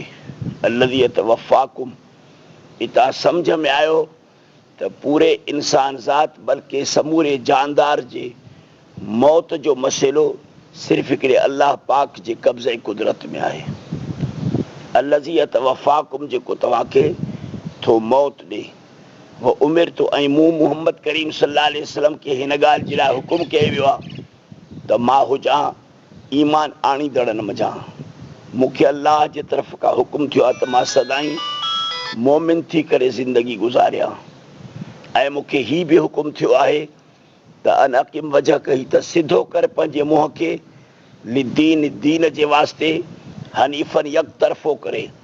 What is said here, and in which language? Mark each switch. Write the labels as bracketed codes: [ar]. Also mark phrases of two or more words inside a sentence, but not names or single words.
[ar] الذي يتوفاكم, [sd] हितां सम्झ में आयो त पूरे इंसान ज़ात बल्कि समूरे जानदार जे मौत जो मसइलो सिर्फ़ु हिकिड़े अलाह पाक जे कब्ज़े कुदरत में आहे। [ar] الذي يتوفاكم, [sd] जेको तव्हांखे थो मौत ॾे। वो उमिर तो, ऐं मूं मुहम्मद करीम [ar] صلى الله عليه وسلم [sd] खे हिन ॻाल्हि जे लाइ हुकुम कयो वियो आहे त मां हुजां ईमान आणींदड़ न मञां। मूंखे अलाह जे तरफ़ खां हुकुम थियो आहे त मां सदाईं मोमिन थी करे ज़िंदगी गुज़ारियां। ऐं मूंखे हीउ बि हुकुम थियो आहे त [ar] أن أقم وجه [sd] कई, त सिधो कर पंहिंजे मुंहं खे लिदीन, दीन जे वास्ते, हनीफ़न यकतरफ़ो करे।